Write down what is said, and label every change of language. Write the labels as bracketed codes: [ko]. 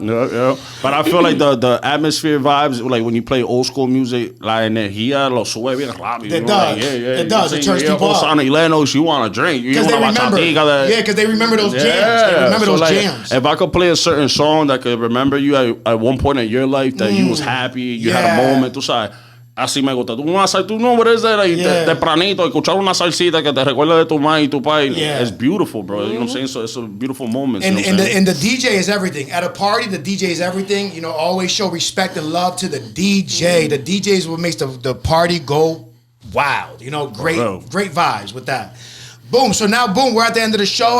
[en] Yeah. But I feel like the atmosphere vibes, like when you play old school music, [es] la energía lo sube bien rápido. [en] It does. It does. It turns people up. Sana y Lenos, you want to drink. Because they remember. Because they remember those jams. They remember those jams. If I could play a certain song that could remember you at one point in your life that you was happy, you had a moment, [es] tú sabes. Así me gusta. Tú no puedes ser ahí tempranito, escuchar una salsita que te recuerda de tu mamá y tu pai. [en] It's beautiful, bro. You know what I'm saying? So it's a beautiful moment. And the DJ is everything. At a party, the DJ is everything. You know, always show respect and love to the DJ. The DJ is what makes the party go wild. You know, great vibes with that. Boom. So now, boom, we're at the end of the show.